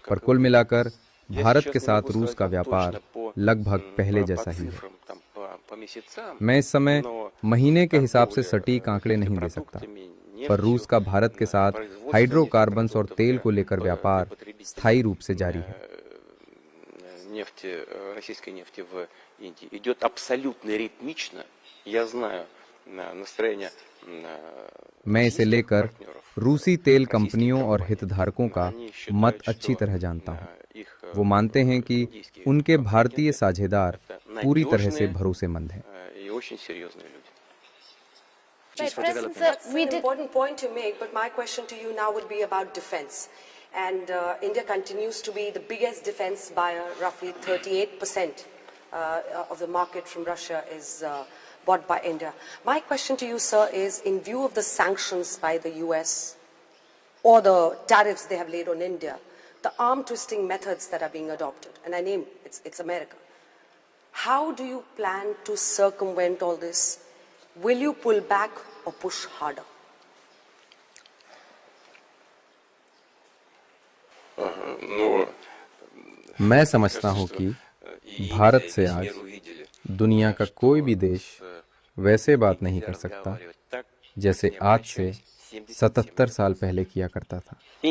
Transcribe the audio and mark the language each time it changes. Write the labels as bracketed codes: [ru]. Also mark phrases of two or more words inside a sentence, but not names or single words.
[hi] पर कुल मिलाकर भारत के साथ रूस का व्यापार लगभग पहले जैसा ही है। मैं इस समय महीने के हिसाब से सटीक आंकड़े नहीं दे सकता, पर रूस का भारत के साथ हाइड्रोकार्बन्स और तेल को लेकर व्यापार स्थायी रूप से जारी है। [ru] российской нефти в Индии идет абсолютно ритмично. Я знаю настроение. [hi] मैं इसे लेकर रूसी तेल कंपनियों और हितधारकों का मत अच्छी तरह जानता हूं। वो मानते हैं कि उनके भारतीय साझेदार पूरी तरह से भरोसेमंद हैं। [en] That's an important point to make, but my question to you now would be about defense. And India continues to be the biggest defense buyer. Roughly 38% of the market from Russia is bought by India. My question to you, sir, is in view of the sanctions by the US or the tariffs they have laid on India, the arm twisting methods that are being adopted, and I name it's America. How do you plan to circumvent all this? Will you pull back or push harder? [hi] मैं समझता हूं कि भारत से आज दुनिया का कोई भी देश वैसे बात नहीं कर सकता जैसे आज से 77 साल पहले किया करता था।